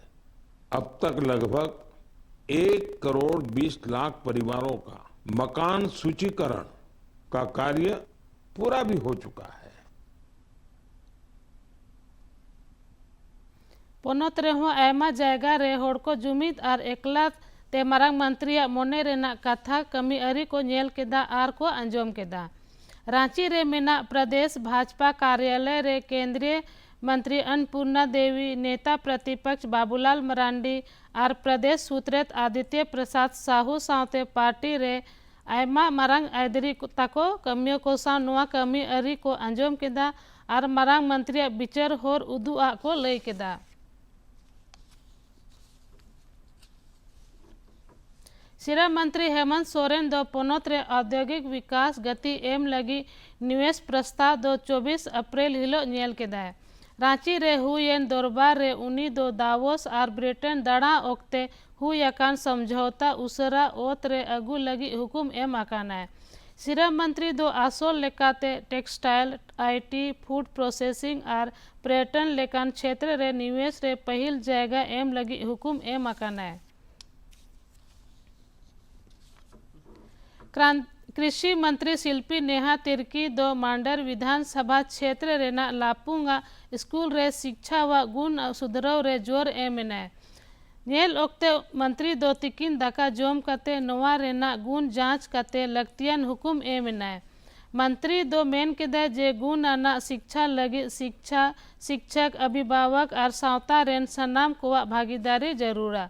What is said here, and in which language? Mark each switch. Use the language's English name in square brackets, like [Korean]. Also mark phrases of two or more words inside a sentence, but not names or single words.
[Hindi] अब तक लगभग 1,20,00,000 परिवारों का मकान सूचीकरण का कार्य पूरा भी हो चुका है। [Santali] 15 आयमा जायगा रे होड़ को जुमिद और एकला ते मारांग मंत्री मोने रेना कथा कमी अरी को नेल केदा आर को अंजोम केदा। रांची रे मेना प्रदेश भाजपा कार्यालय रे केंद्रीय मंत्री अन्नपूर्णा देवी, नेता प्रतिपक्ष बाबूलाल मरांडी और प्रदेश सूत्रेत आदित्य प्रसाद साहू सावते पार्टी रे आयमा मारांग आयदरी ताको कमियों को साव नुआ कमी अरी को अंजोम केदा और मारांग मंत्री बिचर होर उदुआ को लई केदा। श्रम मंत्री हेमंत सोरेन दो पोनोत रे [Hindi] औद्योगिक विकास गति [Santali] एम लगी [Hindi] निवेश प्रस्ताव [Santali] दो 24 अप्रैल हिलो नेल केदा है। रांची रे हुएन दरबार रे उनी दो दावोस और ब्रिटेन दड़ा ओक्ते हुयकान समझौता उसरा ओत रे अगु लगी हुकुम एम आकाना है। श्रम मंत्री दो आसोल लेकाते टेक्सटाइल, आईटी, [English] food processing [Santali] और पर्यटन लेकान क्षेत्र रे निवेश रे पहिल जायगा एम लगी हुकुम एम आकाना है। कृषि मंत्री शिल्पी नेहा तिर्की दो मांडर विधानसभा क्षेत्र रेना लापुंगा स्कूल रे शिक्षा व गुण सुधरव रे जोर एमने नेल ओक्ते मंत्री दो तिकिन दाका जोम कते नोवा रेना गुण जांच कते लगतियन हुकुम एमने मंत्री दो मेन के जे गुण आना शिक्षा लगी [Hindi] शिक्षा शिक्षक अभिभावक और [Santali] सावता रेन सनाम को भागीदारी जरूरा।